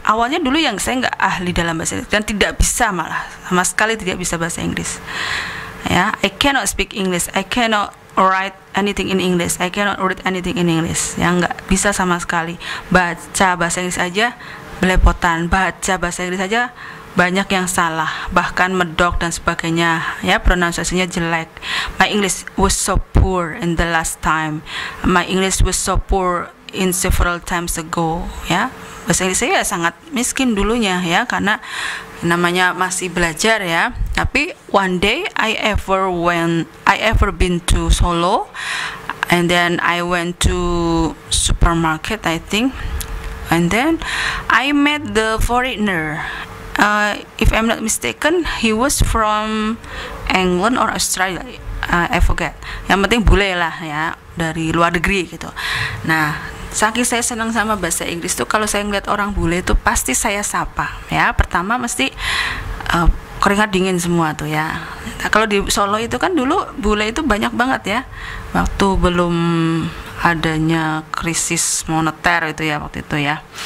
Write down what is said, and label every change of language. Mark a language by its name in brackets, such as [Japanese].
[Indonesian] Awalnya dulu yang saya nggak ahli dalam bahasa Inggris dan tidak bisa, malah sama sekali tidak bisa bahasa Inggris ya. [English] I cannot speak English, I cannot write anything in English, I cannot read anything in English. [Indonesian] Yang nggak bisa sama sekali. Baca bahasa Inggris aja belepotan, baca bahasa Inggris aja banyak yang salah, bahkan medok dan sebagainya ya, pronunciasinya jelek. [English] My English was so poor in the last time. My English was so poor in several times ago ya. [Indonesian] Bahasa Inggris saya sangat miskin dulunya ya, karena namanya masih belajar ya. Tapi [English] one day I ever been to Solo, and then I went to supermarket I think, and then I met the foreigner. If I'm not mistaken, he was from England or Australia. I forget. [Indonesian] Yang penting bule lah ya, dari luar negeri gitu. Nah, saking saya senang sama bahasa Inggris tuh, kalau saya ngeliat orang bule itu pasti saya sapa ya. Pertama mesti keringat dingin semua tuh ya. Nah, kalau di Solo itu kan dulu bule itu banyak banget ya, waktu belum adanya krisis moneter itu ya, waktu itu ya.